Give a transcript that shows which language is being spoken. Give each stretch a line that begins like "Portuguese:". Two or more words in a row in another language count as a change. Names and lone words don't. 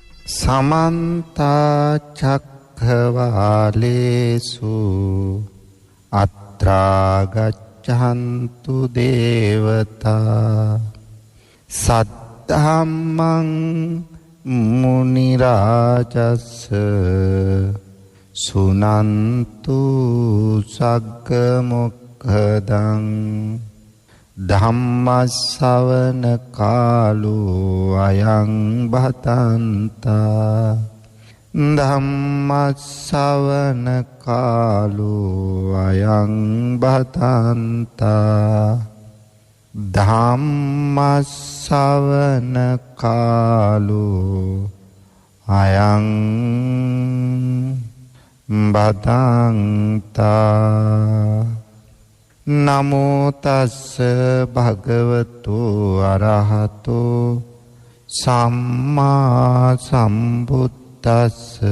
Pali: समन्त चक्रवालेषु अत्रा गच्छन्तु देवता सद्धम्मं मुनिराजस्य सुनन्तु सग्गमुखदं ධම්මස්සවන කාලෝ අයං භතන්තා ධම්මස්සවන කාලෝ අයං භතන්තා ධම්මස්සවන කාලෝ අයං භතන්තා නමෝ තස්ස භගවතු අරහතෝ සම්මා සම්බුද්දස්ස